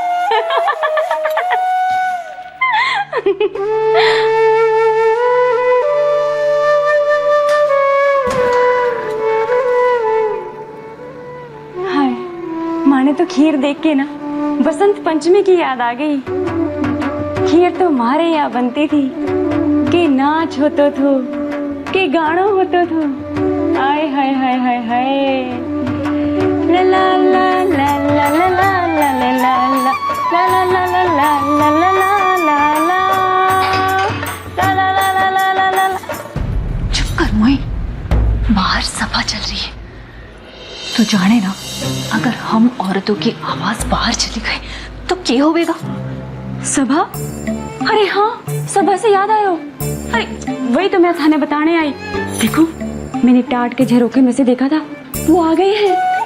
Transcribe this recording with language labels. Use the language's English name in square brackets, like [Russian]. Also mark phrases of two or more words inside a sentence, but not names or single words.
[Hindi] हाय, माने तो खीर देख के ना बसंत पंचमी की याद आ गई। खीर तो हमारे यहाँ बनती थी कि नाच होतो थो, कि गाना होतो थो। हाय हाय हाय हाय हाय। ला ला ला ला ला ला ला ला ला ला ला ला ला ला ला ला ला ला ला। चुप कर मोई, बाहर सभा चल रही है। तू जाने ना, अगर हम औरतों की आवाज बाहर चली गई तो क्या होगा? सभा? अरे हाँ, सभा से याद आयो। अरे वही तो मैं थाने बताने आई। देखो, मैंने टाट के झरोखे में से देखा था, वो आ गए हैं।